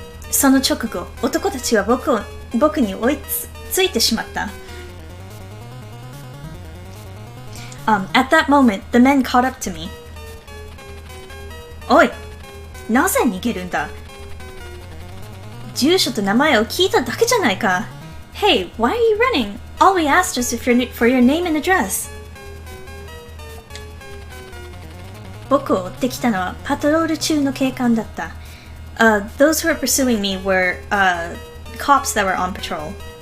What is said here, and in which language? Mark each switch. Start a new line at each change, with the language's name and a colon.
Japanese: その直後、男たちは僕に追いついてしまった。
English: At that moment, the men caught up to me.
Japanese: おい、なぜ逃げるんだ？住所と名前を聞いただけじゃないか。
English: Hey, why are you running? All we asked was for your name and address.
Japanese: 僕を追ってきたのはパトロール中の警官だった。
English: Those who were pursuing me were cops that were on patrol.